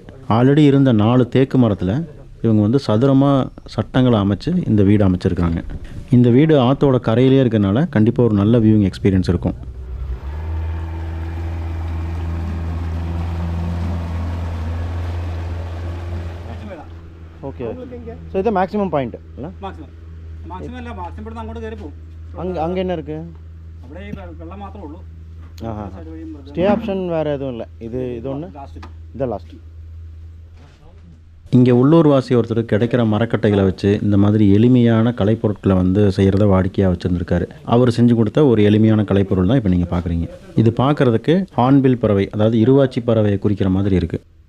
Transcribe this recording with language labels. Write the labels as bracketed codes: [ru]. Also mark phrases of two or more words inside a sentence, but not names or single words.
[ta] ஆல்ரெடி இருந்த 4 தேக்கு மரத்தில் இவங்க வந்து சதுரமாக சட்டங்களை அமைச்சு இந்த வீடு அமைச்சிருக்காங்க. இந்த வீடு ஆற்றோட கரையிலே இருக்கிறனால கண்டிப்பாக ஒரு நல்ல [en] viewing experience [ta] இருக்கும். ஓகே. ஸோ இது [en] maximum point [ta] இல்லை? [ml] മാക്സിമം അല്ല, മാക്സിമം ഇവിടുന്ന് അങ്ങോട്ട് കയറി പോകും. [ta] அங்கே என்ன இருக்குது? [ml] അവിടെ ഈ വെള്ളം മാത്രമേ ഉള്ളൂ. [en] stay option [ta] வேறு எதுவும் இல்லை. இது ஒன்று இதான் லாஸ்ட். இங்கே உள்ளூர்வாசி ஒருத்தர் கிடைக்கிற மரக்கட்டைகளை வச்சு இந்த மாதிரி எளிமையான கலைப்பொருட்களை வந்து செய்கிறத வாடிக்கையாக வச்சுருந்துருக்காரு. அவர் செஞ்சு கொடுத்த ஒரு எளிமையான கலைப்பொருள் தான் இப்போ நீங்கள் பார்க்குறீங்க. இது பார்க்குறதுக்கு ஹார்ன்பில் பறவை, அதாவது இருவாச்சி பறவையை குறிக்கிற மாதிரி இருக்குது.